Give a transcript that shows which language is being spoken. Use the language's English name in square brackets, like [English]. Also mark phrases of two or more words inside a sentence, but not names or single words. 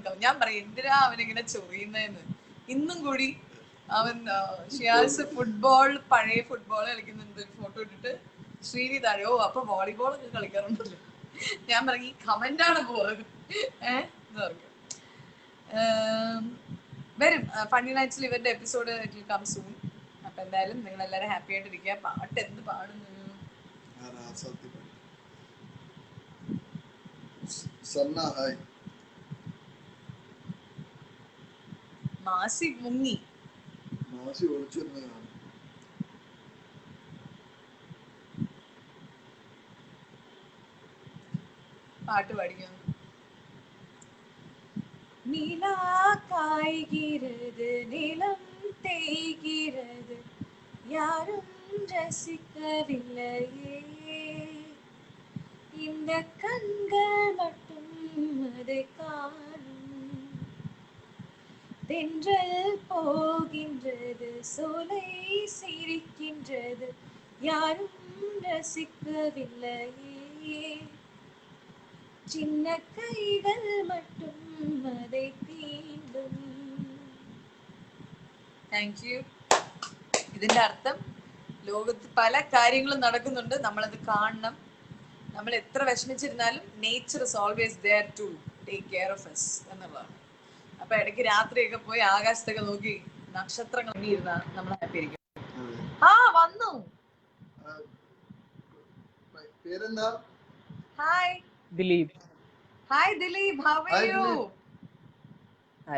[Malayalam] ഞാൻ പറയും എന്തിനാ അവനിങ്ങനെ ചൊറിയുന്നതെന്ന്. ഇന്നും കൂടി അവൻ ഷിയാസ് പഴയ ഫുട്ബോൾ കളിക്കുന്നുണ്ട്, ഫോട്ടോ ഇട്ടിട്ട് ശ്രീനി താഴെ. ഓ, അപ്പൊ വോളിബോൾ ഒക്കെ കളിക്കാറുണ്ടല്ലോ. ഞാൻ പറയും ഈ കമന്റ് ആണ് പോയത് എന്ന് പറഞ്ഞു. വരും ഫണ്ണി നൈറ്റ്സിൽ ഇവരുടെ എപ്പിസോഡ് [English] it will come soon. [Malayalam] അപ്പൊ എന്തായാലും നിങ്ങൾ എല്ലാവരും ഹാപ്പി ആയിട്ടിരിക്കുക. പാട്ട് എന്ത് പാടുന്നു? മാസി മുങ്ങി. പാട്ട് പാടിക്കുന്നു. [Tamil] நிலா காய்கிறது, நிலம் தேய்கிறது, யாரும் ரசிக்கவில்லையே, இந்த கண்கள் மட்டும் அதை காணும். தென்றல் போகின்றது, சோலை சிரிக்கின்றது, யாரும் ரசிக்கவில்லையே, சின்ன கைகள் மட்டும் அதை தீண்டும். [English] thank you. [Malayalam] ഇതിന്റെ അർത്ഥം ലോകത്ത് പല കാര്യങ്ങളും നടക്കുന്നുണ്ട്, നമ്മളത് കാണണം. നമ്മൾ എത്ര വിഷമിച്ചിരുന്നാലും [English] nature is always there to take care of us [Malayalam] എന്നുള്ളതാണ്. അപ്പൊ ഇടയ്ക്ക് രാത്രിയൊക്കെ പോയി ആകാശത്തൊക്കെ നോക്കി നക്ഷത്രങ്ങൾ ഇരുന്ന നമ്മൾ ഹാപ്പി ആയിരിക്കും. വന്നു. ഹായ് ദിലീപ്. ഹായ് ദിലീപ്, [English] how are you? [Malayalam] ഹായ്.